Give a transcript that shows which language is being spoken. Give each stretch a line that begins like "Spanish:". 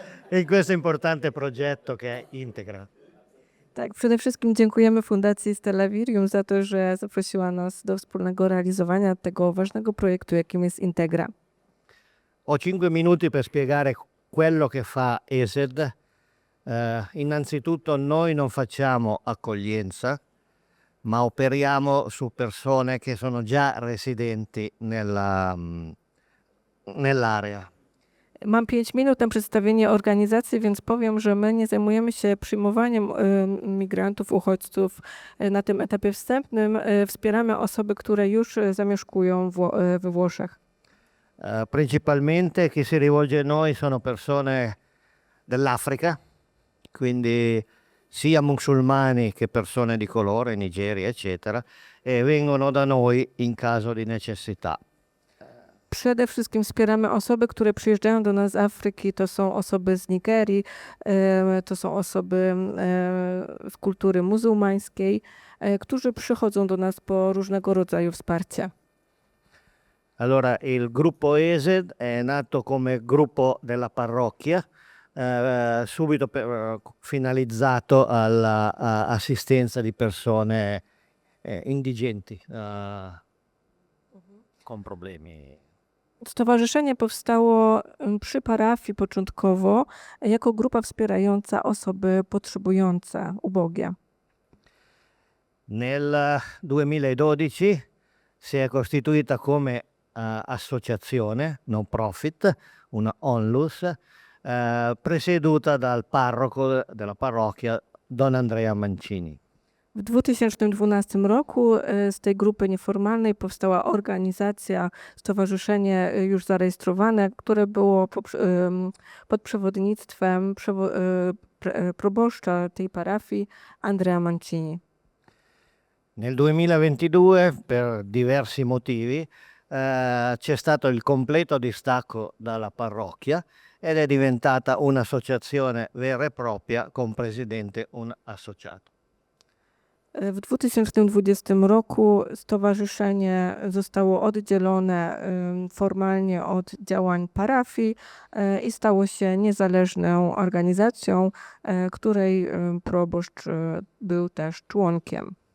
Italian: In questo importante progetto che integra.
Polish: Tak, przede wszystkim dziękujemy Fundacji Stella Virium za to, że zaprosiła nas do wspólnego realizowania tego ważnego projektu, jakim jest Integra.
Italian: Ho 5 minuti per spiegare quello che fa ESED. Innanzitutto noi non facciamo accoglienza, ma operiamo su persone che sono già residenti nell'area.
Polish: Mam 5 minut na przedstawienie organizacji, więc powiem, że my nie zajmujemy się przyjmowaniem migrantów, uchodźców na tym etapie wstępnym. Wspieramy osoby, które już zamieszkują we Włoszech.
Italian: Principalmente chi si rivolge a noi sono persone dell'Africa, quindi sia musulmani che persone di colore, Nigeria, eccetera, e vengono da noi in caso di necessità.
Polish: Przede wszystkim wspieramy osoby, które przyjeżdżają do nas z Afryki. To są osoby z Nigerii, to są osoby z kultury muzułmańskiej, którzy przychodzą do nas po różnego rodzaju wsparcie.
Italian: Allora, il gruppo ESED è nato come gruppo della parrocchia, subito finalizzato all'assistenza di persone indigenti con problemi.
Polish: Stowarzyszenie powstało przy parafii początkowo jako grupa wspierająca osoby potrzebujące, ubogie.
Italian: Nel 2012 si è costituita come associazione non profit, una onlus, presieduta dal parroco della parrocchia Don Andrea Mancini.
Polish: W 2012 roku z tej grupy nieformalnej powstała organizacja, stowarzyszenie już zarejestrowane, które było pod przewodnictwem proboszcza tej parafii Andrea Mancini.
Italian: Nel 2022, per diversi motivi, c'è stato il completo distacco dalla parrocchia ed è diventata un'associazione vera e propria con presidente un associato.
Polish: W 2020 roku stowarzyszenie zostało oddzielone formalnie od działań parafii i stało się niezależną organizacją, której proboszcz był też członkiem.